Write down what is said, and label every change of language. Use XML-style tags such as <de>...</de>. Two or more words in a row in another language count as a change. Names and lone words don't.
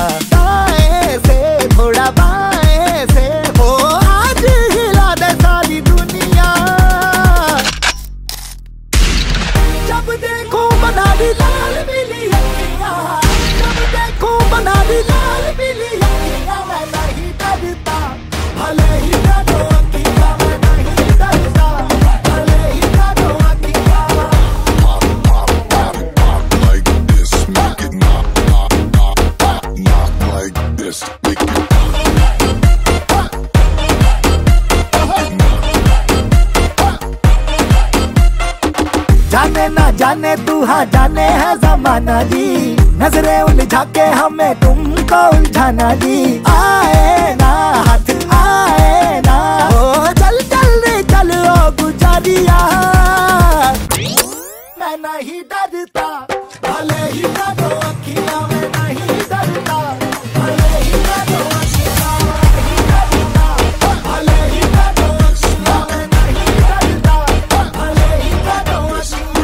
<hi>दाएं से थोड़ा बाएं से हो, आज हिला दे सारी दुनिया, जब देखो बना दी लाल पीली अखियां, जब देखो बना दी लाल पीली अखियां, मैं नहीं डरता भले ही काटो अखियां, मैं नहीं डरता भले ही काटो अखियां।</hi> <en>Like this, make it knock, knock, knock, knock, knock like this, make it</en> <hi>जाने ना जाने तू हाँ जाने है जमाना जी, नजरें उलझा के हमें तुमको उलझाना जी। आए ना हाथ आए ना, ओ चल चल रे चल ओ गुजारिया, मैं नहीं डरता भले ही काटो अखियां, मैं नहीं डरता भले ही काटो अखियां, मैं नहीं डरता भले ही काटो अखियां, मैं नहीं डरता भले ही काटो अखियां।</hi>